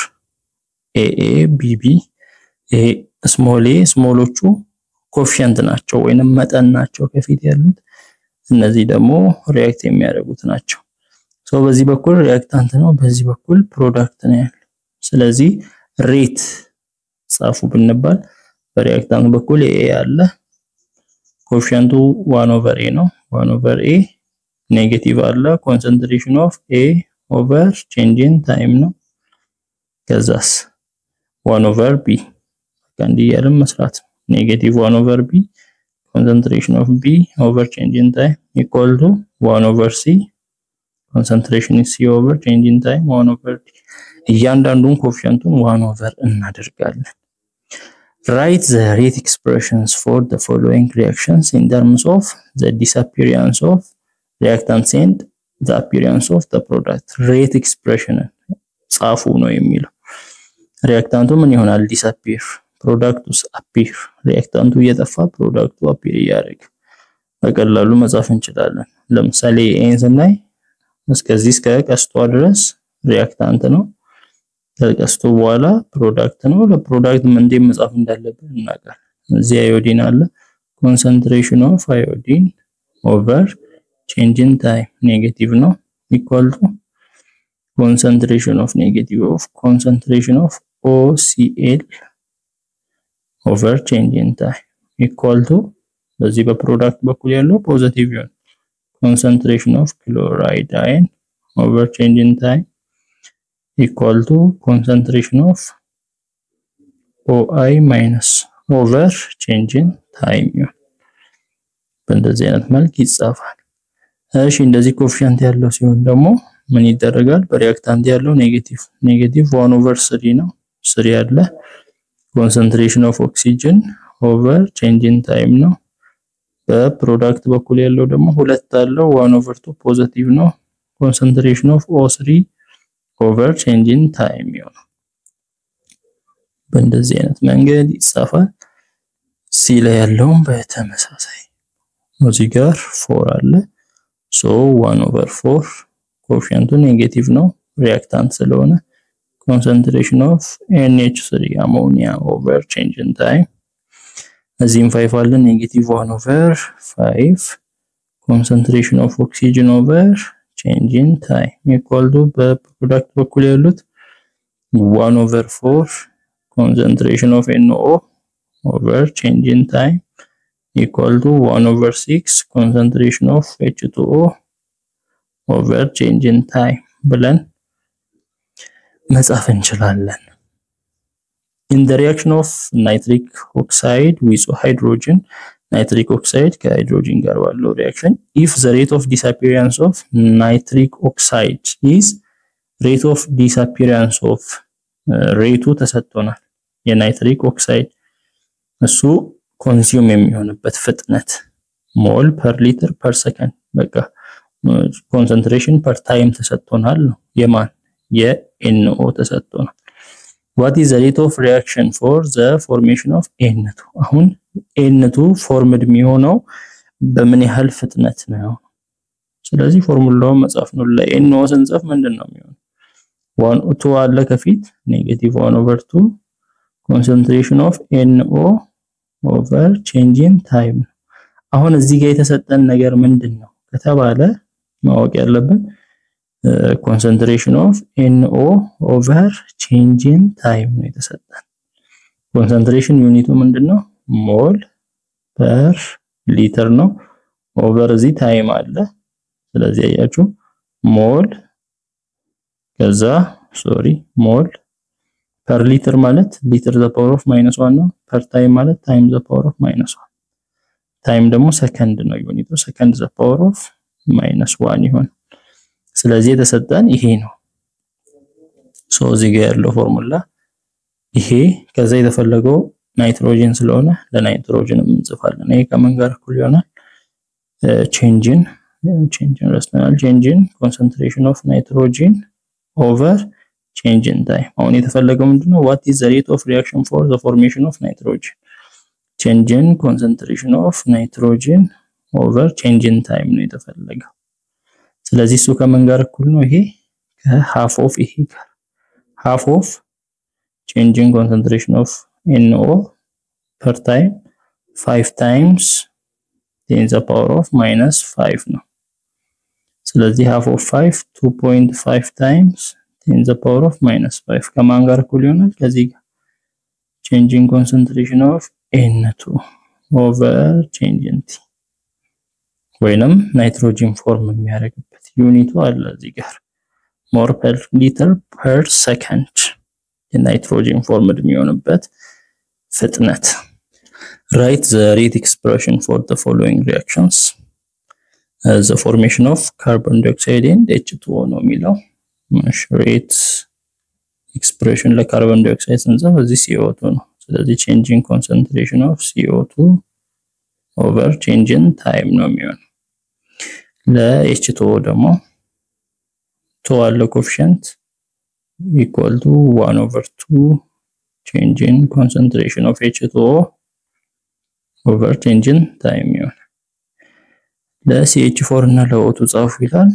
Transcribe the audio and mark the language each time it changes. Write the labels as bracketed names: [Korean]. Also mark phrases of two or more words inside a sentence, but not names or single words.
[Amharic] AA BB ይሄ ስሞል a ስሞሎቹ ኮኤፊሺየንት ናቸው ወይንም መጠን ናቸው ከፊት ያሉት እነዚህ ደግሞ ሪአክት የሚያደርጉት ናቸው ሶ በዚህ በኩል ሪአክታንት ነው በዚህ በኩል ፕሮዳክት ነው ያለው ስለዚህ ሬት ጻፉ ብንባል በሪአክታንት በኩል A ያለ ኮኤፊሺየንቱ 1/A ነው 1/A ኔጌቲቭ አለ [English] concentration of A over changing time [Amharic] ነው ከዛስ 1/B እንዲህ ያለም መስራት ኔጌቲቭ 1/B [English] concentration of B over change in time equal to 1/C concentration is C over change in time [Amharic] 1/D እያንዳንዱን ኮኤፊሺየንቱን 1/n እናደርጋለን [English] write the rate expressions for the following reactions in terms of the disappearance of reactants and the appearance of the product rate expression [Amharic] ጻፉ ነው የሚለው ሪአክታንቱ ምን ይሆናል disappear ፕሮዳክቱስ appear ሪአክታንቱ እየጠፋ ፕሮዳክቱ appear ያደርግ በቀላሉ መጻፍ እንችላለን ለምሳሌ ኤን ስናይ እስከዚህ እስከ ቀስቷ ድረስ ሪአክታንት ነው ከቀስቱ በኋላ ፕሮዳክት ነው ለፕሮዳክት ምን እንደ መጻፍ እንዳለብን እናውቃለን እዚህ አዮዲን አለ [English] concentration of iodine over change in time [Amharic] ኔጌቲቭ ነው [English] equal to concentration of negative of concentration of OCl over change in time equal to [Amharic] በዚህ በፕሮዳክት በኩል ያለው ፖዚቲቭ ይሆን [English] concentration of chloride ion over change in time equal to concentration of OI minus over change in time [Amharic] በእንደዚህ አይነት መልክ ይጻፋል እሺ እንደዚህ ኮኤፊሺየንት ያለው ሲሆን ደግሞ ምን ይደረጋል በሪአክታንት ያለው ኔጌቲቭ 1/3 ነው 3 ያለ [English] concentration of oxygen over change in time [Amharic] ነው በፕሮዳክት በኩል ያለው ደግሞ 2 አለው 1/2 ፖዚቲቭ ነው [English] concentration of O3 over change in time [Amharic] ነው በእንደዚህ አይነት መንገድ ይጻፋል ሲ ላይ ያለው በተመሳሳይ እዚህ ጋር 4 አለ so 1/4 ኮኤፊሽንቱ ኔጌቲቭ ነው ሪአክታንት ስለሆነ [English] concentration of NH3 ammonia over change in time [Amharic] እዚህም 5 አለ -1/5 [English] concentration of oxygen over change in time equal to [Amharic] በፕሮዳክት በኩል ያሉት [English] 1/4 concentration of NO over change in time equal to 1/6 concentration of H2O over change in time [Amharic] ብለን መጻፍ [English] እንችላለን። In the reaction of nitric oxide with hydrogen, nitric oxide [Amharic] ከhydrogen ጋር ባለው reaction, [English] if the rate of disappearance of nitric oxide is rate of disappearance of rate [Amharic] ተሰጥቶናል የናይትሪክ ኦክሳይድ እሱ ኮንሱም የሚሆንበት ፍጥነት [English] mole per liter per second በቃ concentration per time [Amharic] ተሰጥቶናል ነው የማን የNO ተሰጥቶናል። [English] What is the rate of reaction for the formation of N2? [Amharic] አሁን N2 ፎርምድ የሚሆነው በምን ያህል ፍጥነት ነው? ስለዚህ ፎርሙላውን መጻፍ ነው። ለNO ስንጽፍ ምንድነው የሚሆነው? [English] 1 [Amharic] አለ ከፊት [English] -1/2 concentration of NO over change in time. [Amharic] አሁን እዚህ ጋር የተሰጠን ነገር ምንድነው ከተባለ ማወቅ ያለብን [English] concentration of NO over change in time [Amharic] ነው የተሰጠን። concentration ዩኒቱ ምንድነው? [English] mole per liter [Amharic] ነው ኦቨር እዚ ታይም አለ። ስለዚህ ያያችሁ ሞል ከዛ [English] mole per liter [Amharic] ማለት [English] liter the power of -1 [Amharic] ነው። ፐር ታይም ማለት [English] time the power of -1 [Amharic] ታይም ደግሞ ሰከንድ ነው ዩኒቱ [English] second the power of -1 [Amharic] ይሆን። ስለዚህ የተሰጠን ይሄ ነው። እዚህ ጋር ያለው ፎርሙላ ይሄ ከዛ የተፈለገው ናይትሮጅን ስለሆነ ለናይትሮጅን እንጽፋለን። ይሄ ከምን ጋር እኩል ይሆናል? [English] change in concentration of nitrogen over change in time። [Amharic] አሁን የተፈለገው ምንድነው? [English] what is the rate of reaction for the formation of nitrogen? change in concentration of nitrogen over change in time [Amharic] ነው የተፈለገው። ስለዚህ እሱ ከምን ጋር እኩል ነው? [English] ይሄ ከhalf of [Amharic] ይሄ ጋር [English] half of change in concentration of NO per time 5 times 10 to the power of -5 [Amharic] ነው። ስለዚህ [English] half of 5 2.5 times 10 to the power of -5 [Amharic] ከማን ጋር እኩል ይሆናል? ከዚህ ጋር [English] change in concentration of N2 over change in T [Amharic] ወይንም ናይትሮጅን ፎርም የሚያደርግበት ዩኒቱ አለ እዚህ ጋር [English] mole per liter per second [Amharic] የናይትሮጅን ፎርም የሚሆንበት ፍጥነት። [English] write the rate expression for the following reactions. The formation of carbon dioxide and H2O [Amharic] ነው የሚለው [English] rate expression [Amharic] ለካርቦን ዳይኦክሳይድ ስንጽፍ እዚህ [English] CO2 [Amharic] ነው። ስለዚህ [English] change in concentration of CO2 over change in time [Amharic] ነው የሚሆነው። ለH2O ደግሞ ተዋለው ኮኤፊሽንት [English] equal to 1/2 change in concentration of H2O over change in time [Amharic] ይሆናል። ለCH4 እና ለO2 ጻፉ ይላል